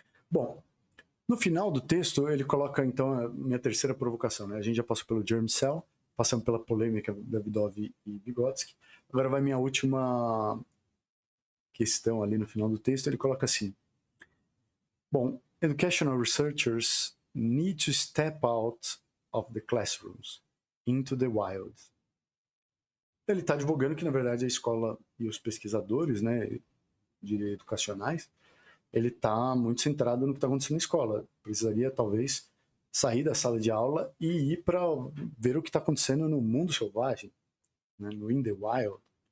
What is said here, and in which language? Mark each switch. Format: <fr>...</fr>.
<pt>Bom, no final do texto, ele coloca, então, a minha terceira provocação. Né? A gente já passou pelo germ cell, passamos pela polêmica da Davidov e Vygotsky. Agora vai minha última questão ali no final do texto. Ele coloca assim: bom,</pt> <en>educational researchers need to step out of the classrooms into the wild.</en> <pt>Ele está advogando que, na verdade, a escola e os pesquisadores, né, educacionais, ele está muito centrado no que está acontecendo na escola. Precisaria, talvez, sair da sala de aula e ir para ver o que está acontecendo no mundo selvagem, né, no</pt> <en>in the wild.</en>